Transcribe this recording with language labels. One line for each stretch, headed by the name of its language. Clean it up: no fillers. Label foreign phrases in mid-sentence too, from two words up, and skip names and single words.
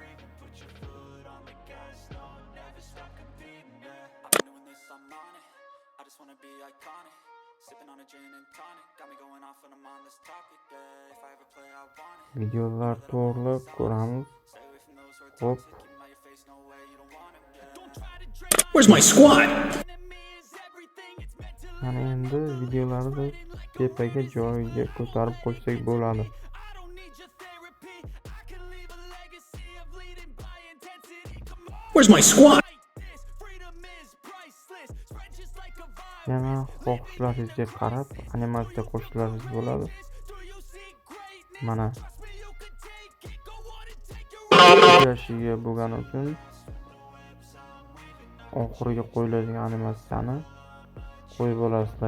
Uzbek: Videolar to'g'rilab ko'ramiz. Hop.
English: Where's my squad?
Uzbek: Mana endi videolarni tepaga joyiga ko'tarib qo'ysak bo'ladi.
English: Where's my squad?
Uzbek: Yana xohishlaringizga qarab animatsiya qo'shishlaringiz bo'ladi. Mana yashiga bo'lgani uchun oxiriga qo'yiladigan animatsiyani qo'yib olasizlar.